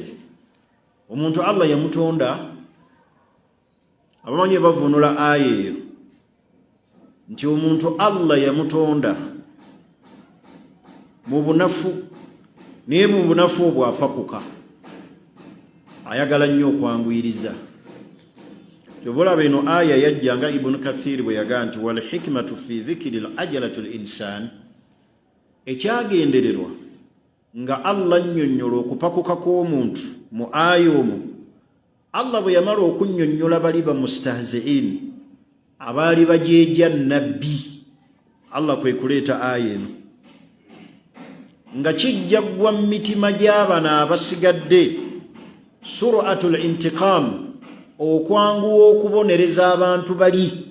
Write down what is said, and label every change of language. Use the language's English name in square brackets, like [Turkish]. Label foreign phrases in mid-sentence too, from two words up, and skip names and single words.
[Ganda] Omuntu Allah yamutonda, abamanyi bavunula aya eyo nti omuntu Allah yamutonda mu bunafu, naye mu bunafu obwo apakuka, ayagala nnyo okwanguyiriza. Kyova eno aya yajja nga Ibn Kathir bwe yagaa nti [Arabic] والحكمة في ذكر العجلة الإنسان, [Ganda] ekyagendererwa nga Allah nnyonnyola okupakuka kw'omuntu mu aya omwo, Allah bwe yamala okunnyonnyola bali ba mustahzi'in abaali bajeeja nabbi, Allah kwe kuleeta aya eno nga kijja ggwa mu mitima gy'abano abasigadde [Arabic] سرعة الانتقام, [Ganda] okwanguwa okubonereza abantu bali.